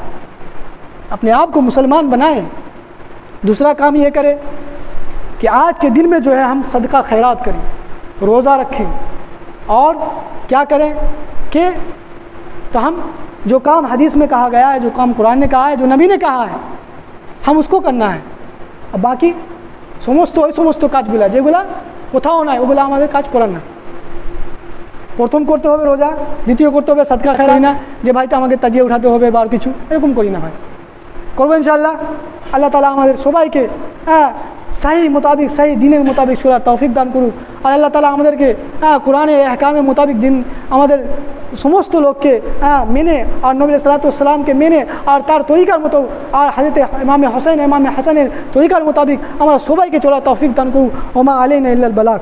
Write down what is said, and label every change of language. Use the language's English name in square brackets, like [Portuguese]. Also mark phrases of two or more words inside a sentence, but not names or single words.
[Urdu] اپنے آپ کو مسلمان بنائیں۔ دوسرا کام یہ کرے کہ آج کے دن میں جو ہے ہم صدقہ خیرات کریں، روزہ رکھیں، اور کیا کریں کہ تو ہم جو کام حدیث میں کہا گیا ہے، جو کام قرآن نے کہا ہے، جو نبی نے کہا ہے، ہم اس کو کرنا ہے۔ اب باقی [Bangla] সমস্ত কাজগুলা যেগুলা কোথাও নাই ওগুলা আমাদের কাজ করার না। প্রথম করতে হবে রোজা, দ্বিতীয় করতে হবে সাদকা খেরাই না যে ভাই তো আমাকে তাজিয়ে উঠাতে হবে বা আর কিছু, এরকম করি না ভাই। করবো ইনশাআল্লাহ। আল্লাহ তাআলা আমাদের সবাইকে [Urdu] صحیح مطابق، صحیح [Bangla] دینের মোতাবেক চলার তৌফিক দান করুক। আর আল্লাহ তাআলা আমাদেরকে কোরআনের এহকামের মোতাবেক দিন আমাদের সমস্ত লোককে মেনে, আর নবী [Arabic] صلى الله عليه وسلم [Bangla] মেনে, আর তার তরিকার মতো, আর হযরত ইমাম হোসেন, ইমাম হাসানের তরিকার মোতাবেক আমরা সবাইকে চলার তৌফিক দান করুক। [Arabic] وما علينا إلا البلاغ.